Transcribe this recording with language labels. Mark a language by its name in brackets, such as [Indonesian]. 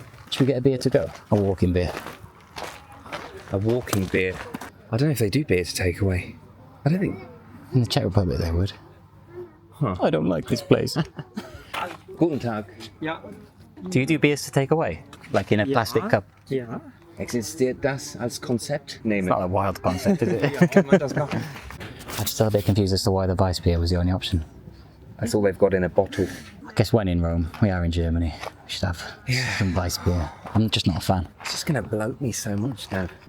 [English] Should we get a beer to go? A walking beer. A walking beer. I don't know if they do beer to take away. I don't think. In the Czech Republic they would. Huh. I don't like this place. [German] Guten Tag. [English] Yeah. Do you do beers to take away? Like in a plastic cup? Yeah. [German] Existiert das als Konzept? [English] It's not a wild concept, is it? I'm still a bit confused as to why the Weiss beer was the only option. That's all they've got in a bottle. I guess when in Rome, we are in Germany, we should have some Weiss beer. I'm just not a fan. It's just going to bloat me so much now.